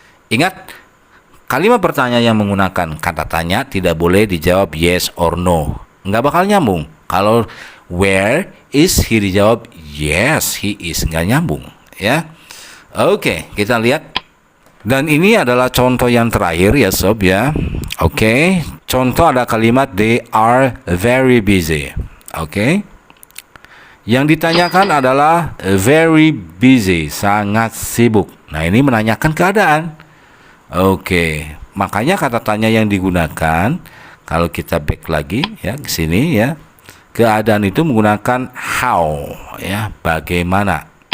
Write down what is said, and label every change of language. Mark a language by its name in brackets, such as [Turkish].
[Indonesian] Ingat, kalimat pertanyaan yang menggunakan kata tanya tidak boleh dijawab [English] yes or no. [Indonesian] Nggak bakal nyambung. Kalau [English] where is he [Indonesian] dijawab [English] yes he is, [Indonesian] nggak nyambung ya. Oke, kita lihat. Dan ini adalah contoh yang terakhir ya sob ya. Oke, contoh ada kalimat [English] they are very busy. [Indonesian] Oke. Yang ditanyakan adalah very busy, sangat sibuk. Nah, ini menanyakan keadaan. Oke, makanya kata tanya yang digunakan kalau kita back lagi ya ke sini ya. Keadaan itu menggunakan how ya, bagaimana.